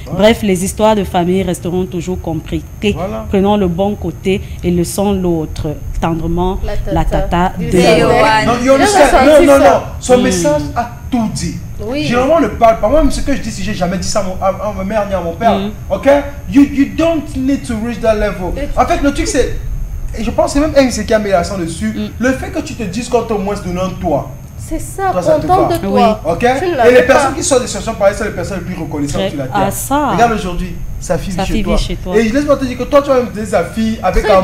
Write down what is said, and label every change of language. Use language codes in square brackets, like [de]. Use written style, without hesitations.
[fr] Bref, les histoires de famille resteront toujours compliquées. Prenons le bon côté et laissons l'autre. Tendrement, la tata de Non. Son message a tout dit. Généralement, ne parle pas. Moi, ce que je dis, si j'ai jamais dit ça à ma mère ni à mon père. Ok? [en] You don't need to reach that level. [fr] En fait, le truc, c'est. Et je pense que même elle qui a mis l'accent dessus. Le fait que tu te dises qu'on t'a au moins donné un toit. C'est ça, content de toi. Ok? Et les personnes qui sortent des situations pareilles, c'est les personnes les plus reconnaissantes sur la terre. Regarde aujourd'hui, sa fille vit chez toi. Et laisse-moi te dire que toi, tu vas même donner sa fille avec amour.